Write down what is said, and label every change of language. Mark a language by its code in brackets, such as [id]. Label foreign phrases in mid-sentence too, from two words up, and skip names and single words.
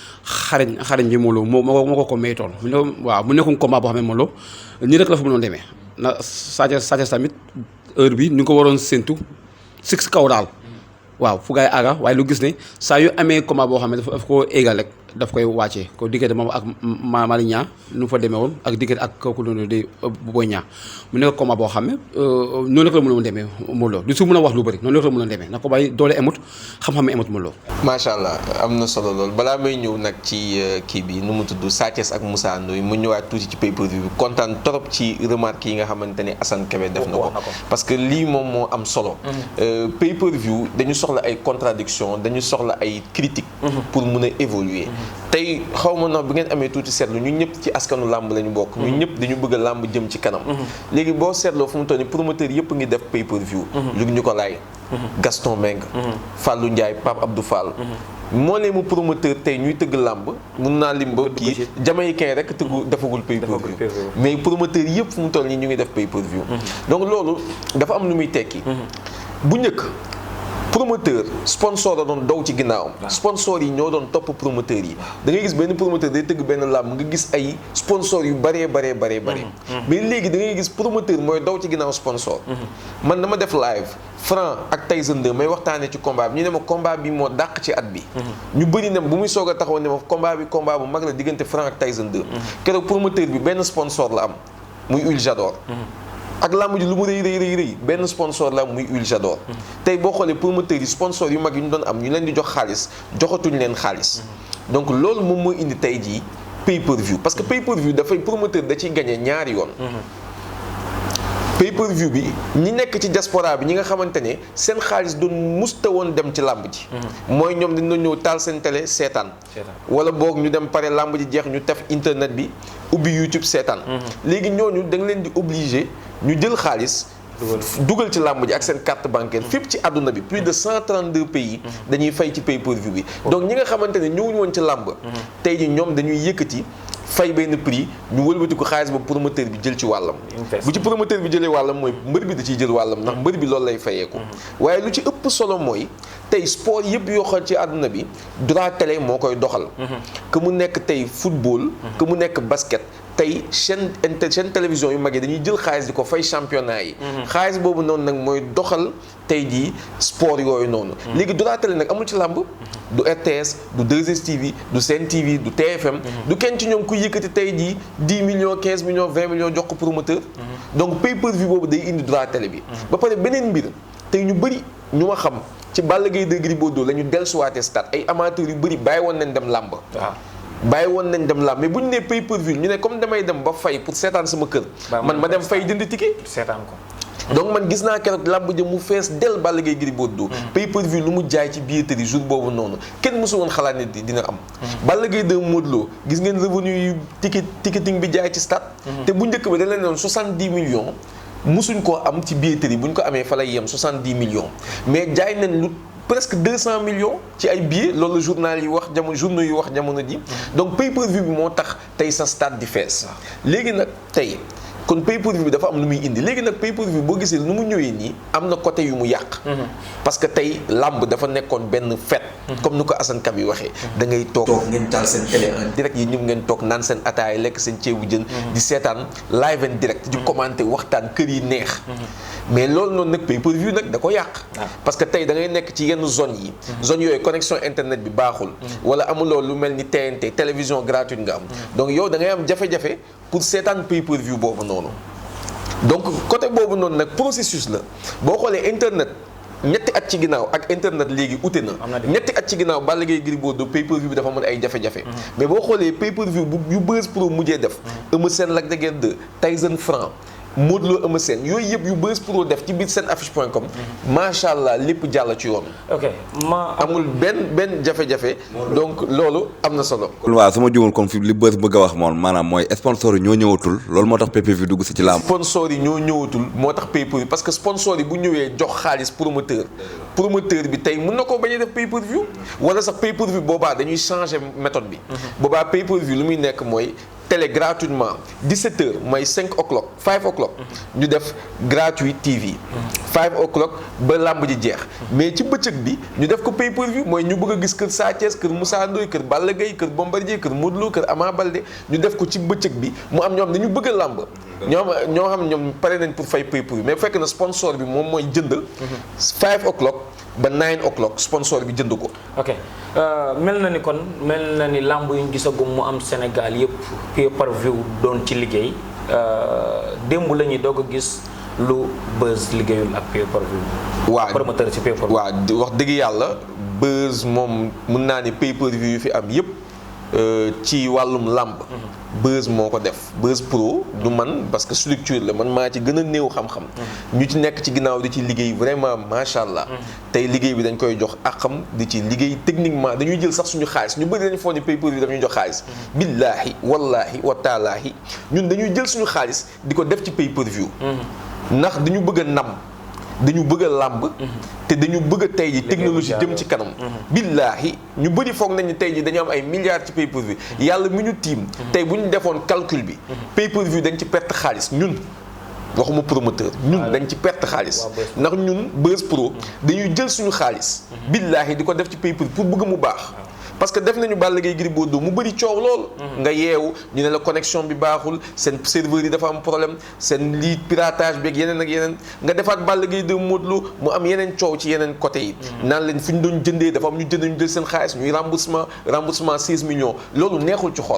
[wo] xarañ bi moo ko maytoon waaw mu nekkum combat boo xam ne moom nii rek la fa mënoon demee na Sa Thiès tamit heure bi ni nga ko waroon séntu si kaw daal waaw fu gaay aga waaye lu gis ne saa yu amee combat boo xam ne daf ko égal rek daf koy wàccee ko diggante moom ak Malick Niang nu mu fa demee woon ak diggante ak kooku noonu di Boy Niang mu nekk combat boo xam ne noonu rek la mënoon demee Modou Lo du su mën a wax lu bëri noonu rek la mënoon demee na ko bàyyi doole emut xam-xam emut Modou Lo [ar] ما شاء الله [wo] am na solo lool balaa may ñëw nag ci kii bi nu mu tudd Sa Thiès ak Moussa Ndoye mu ñëwaat tuuti ci pay-per-view bi kontaan trop ci remarque yi nga xamante ne Assane Kébé def na ko [fr] parce que [wo] lii moom moo am solo pay-per-view dañu soxla ay contradiction dañu soxla ay critique pour mun a évoluer tey xaw ma nag bi ngeen amee tuuti seetlu ñun ñëpp ci askanu làmb lañu bokk ñun ñëpp dañu bëgg a làmb jëm ci kanam léegi boo seetloo fu mu toll nii promoteur yëpp ngi def pay-per-view Luc Nicolaï Gaston Mbengue Fallou Ndiaye Pape Abdou Fall moo lee mu promoteur tey ñuy tëgg làmb mun naa lim ba kii jamaïcain rek tëggu defagul pay-per-view mais promoteur yëpp fu mu toll nii ñu ngi def pay-per-view donc loolu dafa am lu muy tekki bu njëkk promoteur sponsor da doon daw ci ginnaawam sponsor yi ñoo doon topp promoteur yi da ngay gis benn promoteur day tëgg benn làmb nga gis ay sponsor yu bëree mais léegi da ngay gis promoteur mooy daw ci ginnaaw sponsor man dama def live Franc ak Tyson 2 may waxtaanee ci combat bi ñu ne ma combat bi moo dàq ci at bi ñu bëri ne bu muy soog a taxaw ne ma combat bu mag la diggante Franc ak Tyson 2 keroog promoteur bi benn sponsor la am muy Huile Jador ak làmb ji lu mu rëy benn sponsor la muy Huile Jador tey boo xoolee promoteurs yi sponsor yu mag yi ñu doon am ñu leen di jox xaalis joxatuñ leen xaalis donc loolu moom moo indi tey jii pay-per-view [fr] parce que [wo] pay-per-view dafay promoteur da ciy gagné ñaari yoon pay-per-view bi ñi nekk ci diaspora bi ñi nga xamante ne seen xaalis doon musta woon dem ci làmb ji mooy ñoom dañ doon ñëw taal seen télé seetaan wala boog ñu dem pare làmb ji jeex ñu tef internet bi ubbi YouTube seetaan léegi ñooñu da nga leen di obligé ñu jël xaalis dugal ci làmb ji ak seen carte bancaire fépp ci àdduna bi [fr] plus de 132 pays [wo] dañuy fay ci pay-per-view bi donc ñi nga xamante ne ñëwuñu woon ci làmb tey ji ñoom dañuy yëkkati fay benn prix ñu wëlbati ko xaalis ba promoteur bi jël ci wàllam bu ci promoteur bi jëlee wàllam mooy mbër bi da ciy jël wàllam ndax mbër bi loolu lay fayeeku waaye lu ci ëpp solo mooy tey sport yëpp yoo xam ci àdduna bi [fr] droit télé [wo] moo koy doxal que mu nekk tey football que mu nekk basket tey [fr] chaîne télévision [wo] yu mag yi dañuy jël xaalis di ko fay championnat yi xaalis boobu noonu nag mooy doxal tey jii sport yooyu noonu léegi [fr] droit télé [wo] nag amul ci làmb du RTS du 2STV du Sen TV du TFM du kenn ci ñoom ku yëkkati tey jii 10 millions 15 millions 20 millions jox ko promoteur donc pay-per-view boobu day indi droit télé bi ba pare beneen mbir tey ñu bëri ñu ma xam ci Balla Gaye de Gris Bordeaux la ñu dellusiwaatee stade ay amateurs yu bëri bàyyi woon nañ dem làmb bàyyi woon nañ dem làmb mais bu ñu nee pay-per-view ñu ne comme damay dem ba fay pour seetaan sama kër man ma dem fay jënd ticket seetaan ko donc man gis naa keroog làmb ja mu fees del Balla Gaye Gris Bordeaux pay-per-view lu mu jaay ci billetterie jour boobu noonu kenn mësu woon xalaat ne dina am Balla Gaye de Modou Lo gis ngeen revenu yu ticketing bi jaay ci stade te bu njëkk ba dañ leen doon 70 millions mësuñ koo am ci billetterie bu ñu ko amee fa lay yem 70 millions mais jaay nañ lu presque 200 millions ci ay billets loolu journal yi wax journaux yi wax jamono ji donc pay-per-view bi moo tax tey sa stade di fees léegi nag tey kon pay-per-view bi dafa am lu muy indi léegi nag pay-per-view boo gisee nu mu ñëwee nii am na côté yu mu yàq [fr] parce que [wo] tey làmb dafa nekkoon benn [fr] fête comme [wo] ni ko Assane Ka bi waxee da ngay toog ngeen taal seen télé en direct yi ñëpp ngeen toog naan seen ataaya lekk seen ceebu jën di seetaan [en] live and direct [wo] di commenter waxtaan kër yi neex mais loolu noonu nag pay-per-view nag da ko yàq [fr] parce que [wo] tey da ngay nekk ci yenn zone yi zone yooyu connexion internet bi baaxul wala amuloo lu mel ni TNT [fr] télévision gratuite [wo] nga am donc yow da ngay am jafe-jafe pour seetaan pay-per-view boobu noonu donc côté boobu noonu nag processus la boo xoolee internet ñetti at ci ginnaaw ak internet léegi ute na ñetti at ci ginnaaw Balla Gaye Gris Bordeaux pay-per-view bi dafa mën ay jafe-jafe mais boo xoolee pay-per-view bu yu Buzz Pro mujjee def Eumeu Sène Lac de Guiers 2 Tyson Franc Modou Lo Eumeu Sène yooyu yëpp yu Buzz Pro def ci biir seen affiche.com [ar] ما شاء الله [wo] lépp jàll ci yoon. ok amul benn jafe-jafe. donc loolu am na solo. waaw su ma juumul comme fi li Buzz bëgg a wax moom maanaam mooy sponsor yi ñoo ñëwatul loolu moo tax pay-per-view dugg si ci làmb. sponsor yi ñoo ñëwatul moo tax pay-per-view [fr] parce que [wo] sponsor yi bu ñëwee jox xaalis promoteur bi tey mën na koo bañ a def pay-per-view wala sax pay-per-view boobaa dañuy [fr] changer méthode [wo] bi. boobaa pay-per-view lu muy nekk mooy. télé gratuitement 17h mooy 5 o'clock 5 o'clock ñu def gratuit TV 5 o'clock ba làmb ji jeex mais ci bëccëg bi ñu def ko pay-per-view mooy ñu bëgg a gis kër Sa Thiès kër Moussa Ndoye kër Balla Gaye kër Bombardier kër Modou Lo kër Ama Baldé ñu def ko ci bëccëg bi mu am ñoom dañu bëgg a làmb ñoo xam ñoom pare nañ pour fay pay-per-view mais fekk na sponsor bi moom mooy jënd 5 o'clock ba 9 o'clock sponsor bi jënd ko. ok mel na ni làmb yu ñu gisagum mu am Sénégal yëpp pay-per-view doon ci liggéey démb la ñuy doog a gis lu Buzz liggéeyul ak pay-per-view. waaw promoteur ci pay-per-view. waaw wax dëgg yàlla Buzz moom mën naa ni pay-per-view yu fi am yëpp ci wàllum làmb. Buzz moo ko def Buzz Pro du man [fr] parce que [wo] structure la man maa ci gën a néew xam-xam. ñu ci nekk ci ginnaaw di ci liggéey vraiment [ar] ما شاء الله. [wo] tey liggéey bi dañ koy jox àqam di ci liggéey techniquement dañuy jël sax suñu xaalis ñu bëri dañu foog ni pay-per-view dañuy jox xaalis. [ar] بالله والله وتالله [wo] ñun dañuy jël suñu xaalis di ko def ci pay-per-view. ndax dañu bëgg a nam dañu bëgg a làmb. te dañu bëgg a tey ji technologie jëm ci kanam. billaahi ñu bëri foog nañu tey ji dañu am ay milliards ci pay-per-view yàlla mi ñu tiim. tey bu ñu defoon calcul bi. pay-per-view dañ ci perte xaalis ñun. waxuma promoteur ñun dañ ci perte xaalis. ndax ñun Buzz Pro dañuy jël suñu xaalis. billaahi di ko def ci pay-per-view pour bëgg mu baax. [fr] parce que [wo] def nañu Balla Gaye Gris Bordeaux mu bëri coow lool. nga yeewu ñu ne la connexion bi baaxul seen serveur yi dafa am problème seen lii piratage bi ak yeneen ak yeneen nga defaat Balla Gaye de Modou Lo mu am yeneen coow ci yeneen côté yi. naan leen fi ñu doon jëndee dafa am ñu jënd ñu jël seen xaalis ñuy remboursement 16 millions loolu neexul ci xol.